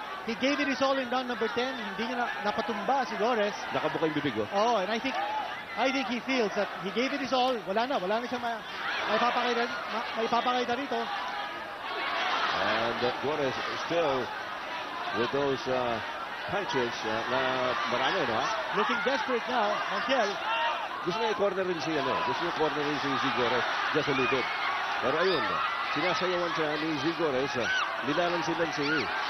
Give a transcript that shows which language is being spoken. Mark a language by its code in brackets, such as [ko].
[en] He gave it his all in round number 10. [tl] Hindi niya napatumba si Gores. Nakabuka yung bibig, oh. [en] Oh, and I think he feels that he gave it his all. [tl] Wala na siya may papakita rito. [en] And Gores still with those punches [tl] na marami, no? [en] Looking desperate now, Montiel. [tl] Gusto niya i-corner rin siya, no? Gusto niya i-corner rin si Zigores [en] just a little bit. [tl] Pero ayun, sinasayawan siya ni Zigores. Nilalansilan siya.